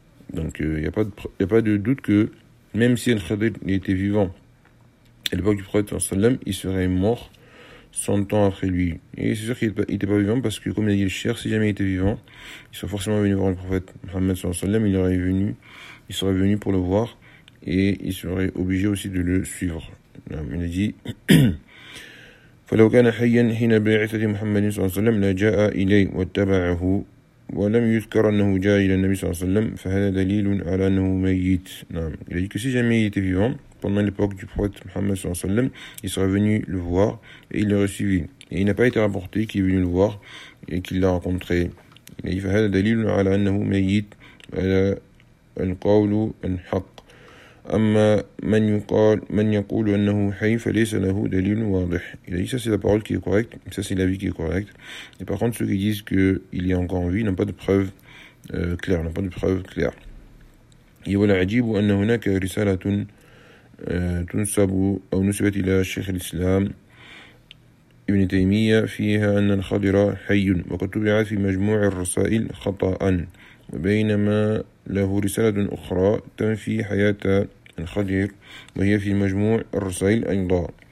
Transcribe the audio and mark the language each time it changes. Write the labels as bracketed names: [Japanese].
[French] Donc il n'y a pas de doute que, même si Al-Khadir était vivant, à l'époque du prophète, il serait mort 100 ans après lui. Et c'est sûr qu'il n'était pas vivant, parce que, comme il a dit le cher, si jamais il était vivant, il serait forcément venu voir le prophète Mohammed sallam, il serait venu pour le voir, et il serait obligé aussi de le suivre. Il a dit [Arabic] فلو كان حيا حين بعثة محمد صلى الله عليه وسلم لجاء إليه واتبعه ولم يذكر أنه جاء إلى النبي صلى الله عليه وسلم فهذا دليل على أنه ميت. نعم. [French] Il a dit que si jamais il était vivant, pendant l'époque du prophète Mohammed [Arabic] صلى الله عليه وسلم, [French] il serait venu le voir et il l'aurait suivi. Et il n'a pas été rapporté qu'il est venu le voir et qu'il l'a rencontré. Il a dit [Arabic] فهذا دليل على أنه ميت على القول الحق. أما من يقال من يقول أنه حي فليس له دليل واضح. [French] Il a dit, ça c'est la parole qui est correcte, ça c'est l'avis qui est correct. Et par contre, ceux qui disent qu'il est encore en vie n'ont pas de preuve claire, n'ont pas de preuve claire. Et voilà, [Arabic] عجيب أن هناك رسالة تنسب أو نسبت إلى شيخ الإسلام ابن تيمية فيها أن الخضر حي وقد طبع في مجموع الرسائل خطأ وبينما له رسالة أخرى تنفي حياة الخضير وهي في مجموع الرسائل أيضا.